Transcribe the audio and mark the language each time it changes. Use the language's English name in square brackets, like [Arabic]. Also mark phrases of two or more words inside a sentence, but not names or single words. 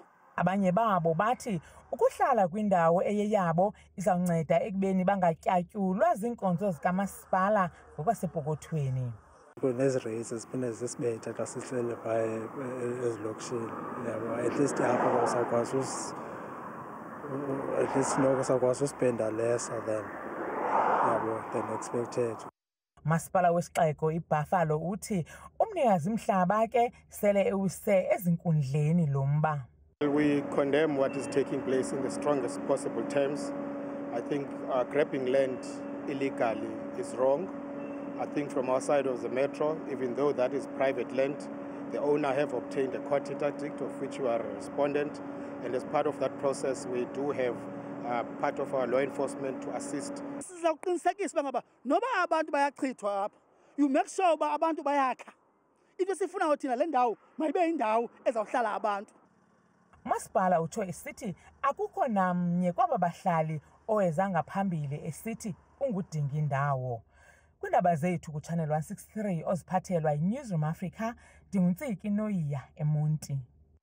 [Xhosa] Abanye babo bathi ukuhlala kwindawo eyeyabo izawunceda ekubeni bangatyatyulwa ziinkonzo zikamasipala ngokwasepokothweni. Kunezi rates ziphinde zisibetha xa sihlele phaya ezilokishini. Yabo, [English] at least [Xhosa] apha usakwazi noko sakwazi uspenda [English] lesser than expected. [Xhosa] Masipala wesixeko iBuffalo uthi umnikazi mhlaba ke sele ewuse ezinkundleni lo mba. [English] We condemn what is taking place in the strongest possible terms. I think grabbing land illegally is wrong. I think from our side of the metro, even though that is private land, the owner have obtained a court interdict of which we are a respondent. And as part of that process, we do have part of our law enforcement to assist. [Xhosa] Noba abantu bayachithwa apha. [English] You make sure [Xhosa] uba abantu bayakha. Into esifunayo thina le ndawo mayibe indawo ezawuhlala abantu. Masipala utsho esithi akukho namnye kwaba bahlali oweza ngaphambili esithi ungudinga indawo. Kwindaba zethu kuChannel 163 oziphathelwa yiNewsroom Africa, ndinguNtsiki Noyiya eMonti.